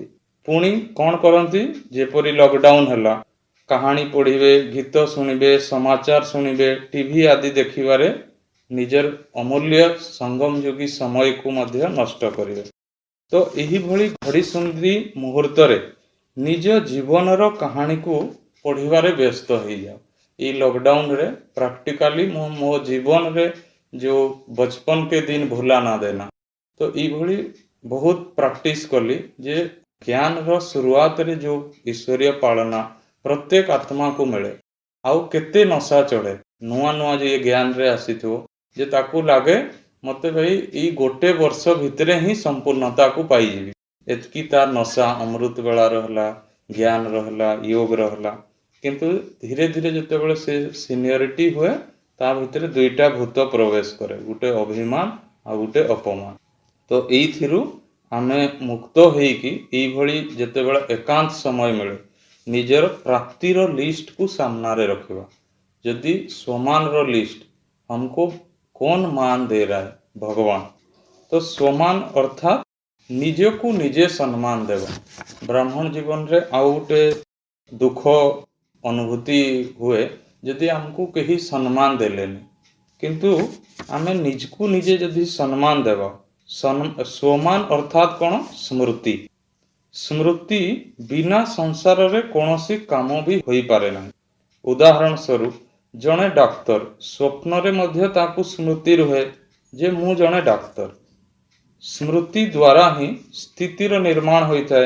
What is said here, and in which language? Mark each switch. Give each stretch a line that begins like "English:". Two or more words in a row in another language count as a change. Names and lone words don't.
Odia: ପୁଣି କ'ଣ କରନ୍ତି, ଯେପରି ଲକଡାଉନ ହେଲା, କାହାଣୀ ପଢ଼ିବେ, ଗୀତ ଶୁଣିବେ, ସମାଚାର ଶୁଣିବେ, ଟିଭି ଆଦି ଦେଖିବାରେ ନିଜର ଅମୂଲ୍ୟ ସଙ୍ଗମ ଯୋଗୀ ସମୟକୁ ମଧ୍ୟ ନଷ୍ଟ କରିବେ। ତ ଏହିଭଳି ଘଡ଼ିସନ୍ଧି ମୁହୂର୍ତ୍ତରେ ନିଜ ଜୀବନର କାହାଣୀକୁ ପଢ଼ିବାରେ ବ୍ୟସ୍ତ ହେଇଯାଅ। ଏଇ ଲକଡାଉନରେ ପ୍ରାକ୍ଟିକାଲି ମୁଁ ମୋ ଜୀବନରେ ଯେଉଁ
Hindi: बचपन के दिन भुला ना देना,
Odia: ତ ଏଇଭଳି ବହୁତ ପ୍ରାକ୍ଟିସ୍ କଲି ଯେ ଜ୍ଞାନର ଶୁରୁଆତରେ ଯେଉଁ ଈଶ୍ୱରୀୟ ପାଳନା ପ୍ରତ୍ୟେକ ଆତ୍ମାକୁ ମିଳେ। ଆଉ କେତେ ନଶା ଚଢ଼େ ନୂଆ ନୂଆ ଯିଏ ଜ୍ଞାନରେ ଆସିଥିବ, ଯେ ତାକୁ ଲାଗେ ମୋତେ ଭାଇ ଏଇ ଗୋଟେ ବର୍ଷ ଭିତରେ ହିଁ ସମ୍ପୂର୍ଣ୍ଣତାକୁ ପାଇଯିବି। ଏତିକି ତାର ନଶା ଅମୃତ ବେଳାର ହେଲା, ଜ୍ଞାନର ହେଲା, ୟୋଗର ହେଲା। କିନ୍ତୁ ଧୀରେ ଧୀରେ ଯେତେବେଳେ ସେ ସିନିୟରିଟି ହୁଏ, ତା ଭିତରେ ଦୁଇଟା ଭୂତ ପ୍ରବେଶ କରେ, ଗୋଟେ ଅଭିମାନ ଆଉ ଗୋଟେ ଅପମାନ। ତ ଏଇଥିରୁ ଆମେ ମୁକ୍ତ ହେଇକି ଏଇଭଳି ଯେତେବେଳେ ଏକାନ୍ତ ସମୟ ମିଳେ, ନିଜର ପ୍ରାପ୍ତିର ଲିଷ୍ଟକୁ ସାମ୍ନାରେ ରଖିବା।
Hindi: ଯଦି स्वमान रो लिस्ट हमको कौन मान दे रहा है, भगवान, तो स्वमान अर्थात
Odia: ନିଜକୁ ନିଜେ ସମ୍ମାନ ଦେବା। ବ୍ରାହ୍ମଣ ଜୀବନରେ ଆଉ ଗୋଟେ ଦୁଃଖ ଅନୁଭୂତି ହୁଏ ଯଦି ଆମକୁ କେହି ସମ୍ମାନ ଦେଲେନି। କିନ୍ତୁ ଆମେ ନିଜକୁ ନିଜେ ଯଦି ସମ୍ମାନ ଦେବା,
Hindi: स्वमान अर्थात
Odia: କ'ଣ, ସ୍ମୃତି। ସ୍ମୃତି ବିନା ସଂସାରରେ କୌଣସି କାମ ବି ହୋଇପାରେ ନାହିଁ। ଉଦାହରଣ ସ୍ୱରୂପ ଜଣେ ଡାକ୍ତର ସ୍ୱପ୍ନରେ ମଧ୍ୟ ତାକୁ ସ୍ମୃତି ରୁହେ ଯେ ମୁଁ ଜଣେ ଡାକ୍ତର। ସ୍ମୃତି ଦ୍ୱାରା ହିଁ ସ୍ଥିତିର ନିର୍ମାଣ ହୋଇଥାଏ।